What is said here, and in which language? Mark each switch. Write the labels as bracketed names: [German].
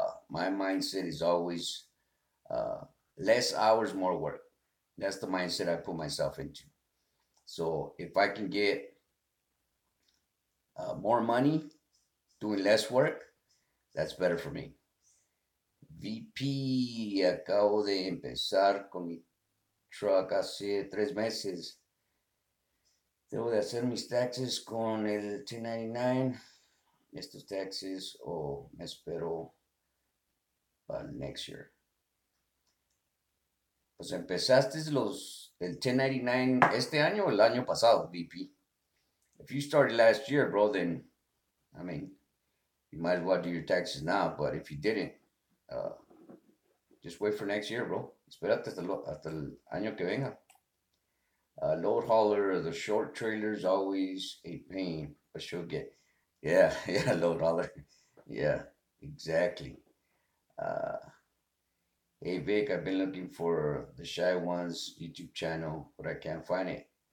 [English] My mindset is always uh, less hours, more work. That's the mindset I put myself into. So if I can get more money doing less work, that's better for me. [Spanish] VP, acabo de empezar con mi truck hace 3 meses. Debo de hacer mis taxes con el 1099, estos taxes, o me espero para [English] next year. [Spanish] Pues empezaste el 1099 este año o el año pasado, VP. [English] If you started last year, bro, then, I mean, you might as well do your taxes now. But if you didn't, uh, just wait for next year, bro. [Spanish] Espérate hasta el año que venga. [English] Load hauler, the short trailers always a pain, but she'll get. Yeah, yeah, load hauler. Yeah, exactly. Uh, hey Vic, I've been looking for the Shy Ones YouTube channel, but I can't find it.